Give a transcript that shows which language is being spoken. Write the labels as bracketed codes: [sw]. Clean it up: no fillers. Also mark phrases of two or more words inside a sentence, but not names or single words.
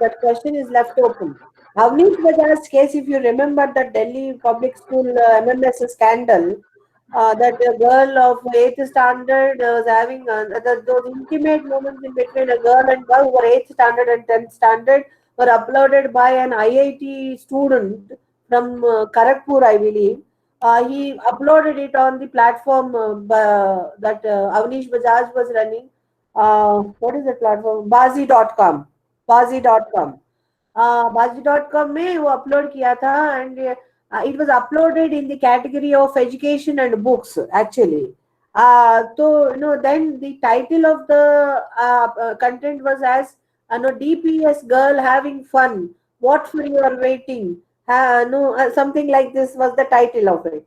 [en] That question is left open. Avnish Bajaj's case, if you remember the Delhi public school MMS scandal, that a girl of 8th standard was having those intimate moments in between a girl and boy who were 8th standard and 10th standard were uploaded by an IIT student from Kharagpur, I believe. He uploaded it on the platform that Avnish Bajaj was running. What is the platform? Bazi.com. Bazi.com. [hi] Bazi.com में वो upload किया था, [en] and it was uploaded in the category of education and books actually. So then the title of the content was as DPS girl having fun. What for you are waiting? Something like this was the title of it.